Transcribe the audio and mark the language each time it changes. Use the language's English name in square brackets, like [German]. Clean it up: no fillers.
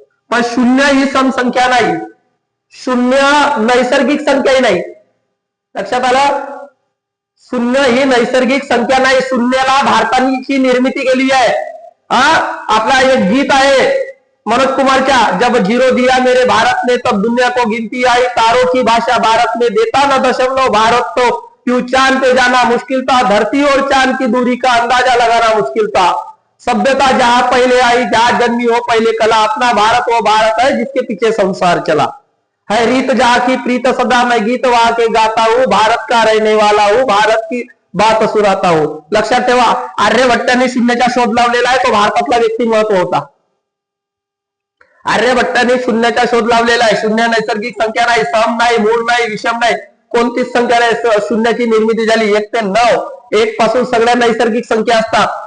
[Marathi] पण 0 ही सम संख्या नाही, 0 नैसर्गिक संख्याही नाही. लक्षात आलं? 0 ही नैसर्गिक संख्या नाही. 0ला भारताची निर्मिती केली आहे. आपला एक गीत आहे मनोज कुमारच्या, [Hindi] जब 0 दिया मेरे भारत ने तब दुनिया को गिनती आई, तारों की भाषा भारत में देता न दशमलव भारत तो क्यों चांद पे जाना मुश्किल था, धरती और चांद की दूरी का अंदाजा लगाना मुश्किल था, सभ्यता जहां पहले आई जहां जन्मी हो पहले कला, अपना भारत वो भारत है जिसके पीछे संसार चला, है रीत जहां की प्रीत सदा मैं गीत वहां के गाता हूं, भारत का रहने वाला हूं, भारत की बात सुनाता हूं. [Marathi] लक्षात ठेवा, आर्यभट्टाने शून्याचा शोध लावलेला आहे. तो भारतातला व्यक्तिमत्व होता. आर्यभट्टाने शून्याचा शोध लावलेला आहे. शून्य नैसर्गिक संख्या नाही, सम नाही, मूळ नाही, विषम नाही, कोणतीच संख्या नाही. शून्याची निर्मिती झाली 1 ते 9. 1 पासून सगळ्या नैसर्गिक संख्या असतात.